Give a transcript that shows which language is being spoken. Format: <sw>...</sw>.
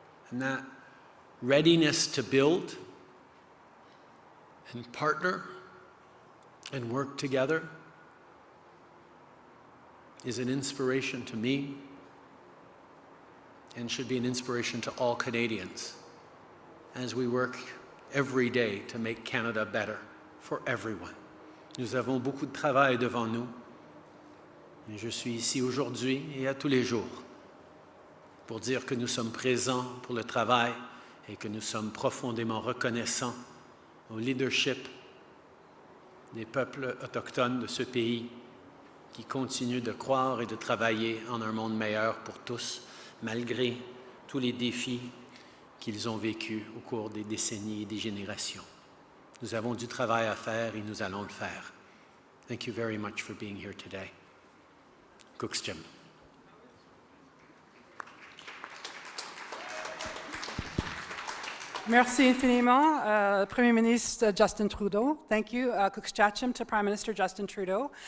<en>And that readiness to build and partner and work together is an inspiration to me and should be an inspiration to all Canadians as we work every day to make Canada better for everyone.</en> <fr>Nous avons beaucoup de travail devant nous. Et je suis ici aujourd'hui et à tous les jours pour dire que nous sommes présents pour le travail et que nous sommes profondément reconnaissants au leadership des peuples autochtones de ce pays qui continuent de croire et de travailler en un monde meilleur pour tous, malgré tous les défis qu'ils ont vécus au cours des décennies et des générations. Nous avons du travail à faire et nous allons le faire.</fr> <en>Thank you very much for being here today. Tk'emlúps.</en> <fr>Merci infiniment, Premier Ministre Justin Trudeau.</fr> <en>Thank you, Tk'emlúps, to Prime Minister Justin Trudeau.</en>